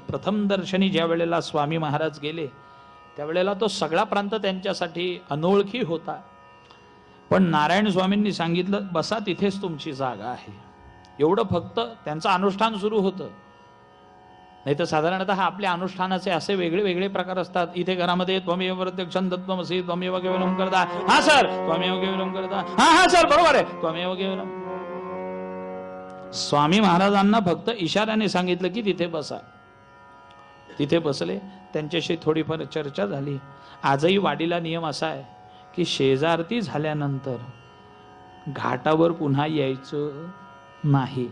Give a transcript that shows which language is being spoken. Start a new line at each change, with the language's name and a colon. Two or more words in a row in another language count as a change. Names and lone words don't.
Marathi: प्रथम दर्शनी ज्या वेळेला स्वामी महाराज गेले त्यावेळेला तो सगळा प्रांत त्यांच्यासाठी अनोळखी होता. पण नारायण स्वामींनी सांगितलं, बसा तिथेच तुमची जागा आहे. एवढं फक्त त्यांचं अनुष्ठान सुरू होतं. नाही तर साधारणतः आपल्या अनुष्ठानाचे असे वेगळे वेगळे प्रकार असतात. इथे घरामध्ये
Sanskrit: त्वमेव प्रत्यक्षं तत्त्वमसि त्वमेव केवलम
Marathi: करता, हा सर
Sanskrit: त्वमेव केवलम
Marathi: करता, हा सर बरोबर आहे
Sanskrit: त्वमेव केवलम.
Marathi: स्वामी महाराजांना फक्त इशाऱ्याने सांगितलं की तिथे बसा. तिथे बसले. त्यांच्याशी थोडीफार चर्चा झाली. आजही वाडीला नियम असा आहे की शेजारती झाल्यानंतर घाटावर पुन्हा यायचं नाही.